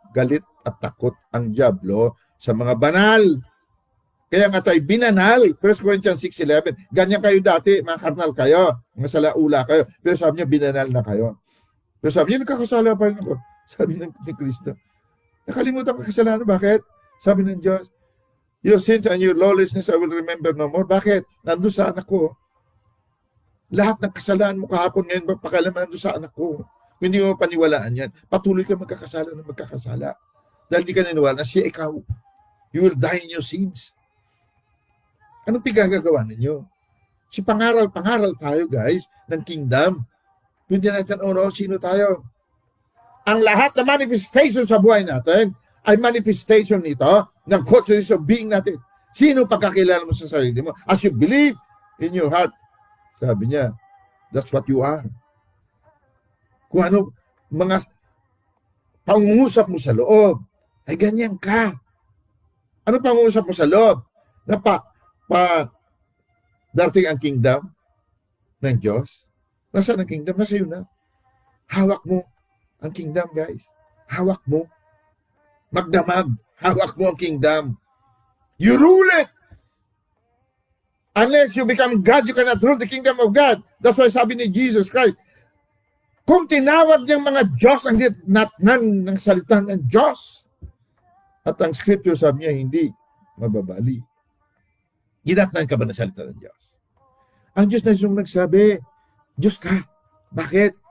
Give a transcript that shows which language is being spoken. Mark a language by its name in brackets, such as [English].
[Filipino] Galit at takot ang Diablo sa mga banal. Kaya nga tayo binanal. 1 Corinthians 6:11. Ganyan kayo dati, mga karnal kayo, mga salaula kayo. Pero sabi niya, binanal na kayo. Pero sabi niya, nagkakasala pa rin ako. Sabi ni Kristo. Nakalimutan ko kasalanan. Bakit? Sabi ng Diyos, [English] your sins and your lawlessness I will remember no more. [Filipino] Bakit? Nandun sa anak ko. Lahat ng kasalanan mo kahapon ngayon, pakialaman nandun sa anak ko. Kung hindi mo paniwalaan yan, patuloy ka magkakasala ng magkakasala. Dahil hindi ka naniwala na siya ikaw. [English] You will die in your sins. [Filipino] Anong pinagagawa ninyo? Si pangaral-pangaral tayo, guys, ng kingdom. Hindi natin sino tayo. Ang lahat na manifestation sa buhay natin ay manifestation nito ng [English] consciousness of being [Filipino] natin. Sino pagkakilala mo sa sarili mo? [English] As you believe in your heart, [Filipino] sabi niya, [English] that's what you are. [Filipino] Kung ano, mga pangungusap mo sa loob, ay ganyan ka. Ano pangungusap mo sa loob? Na darating ang kingdom ng Diyos. Nasaan ang kingdom? Nasa iyo na. Hawak mo ang kingdom, guys. Hawak mo. Magdamag. Hawak mo ang kingdom. [English] You rule it. Unless you become God, you cannot rule the kingdom of God. That's why [Filipino] sabi ni Jesus Christ, kung tinawag niyang mga Diyos ang natnan ng salita ng Diyos, at ang scripture sabi niya, hindi mababali. Ginatnan ka ba ng salita ng Diyos? Ang Diyos na yung nagsabi, Diyos ka. Bakit?